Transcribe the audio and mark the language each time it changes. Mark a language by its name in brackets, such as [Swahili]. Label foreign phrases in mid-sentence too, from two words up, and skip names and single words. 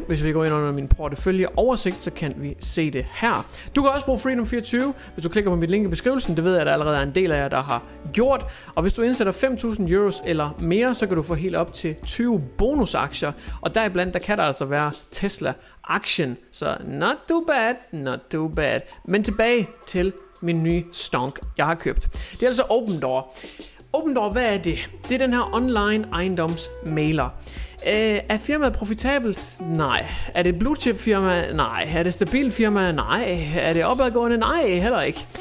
[Danish] Hvis vi går ind under min porteføljeoversigt, så kan vi se det her. Du kan også bruge Freedom24, hvis du klikker på mit link i beskrivelsen. Det ved jeg, at der allerede er en del af jer, der har gjort. Og hvis du indsætter 5.000 euros eller mere, så kan du få helt op til 20 bonusaktier. Og deriblandt, der kan der altså være Tesla-aktien. [English] Så not too bad, not too bad. [Danish] Men tilbage til min nye stonk, jeg har købt. Det er altså OpenDoor. OpenDoor, hvad er det? Det er den her online ejendomsmailer. Er firmaet profitabelt? Nej. Er det et [English] blue chip [Danish] firma? Nej. Er det et stabilt firma? Nej. Er det opadgående? Nej, heller ikke.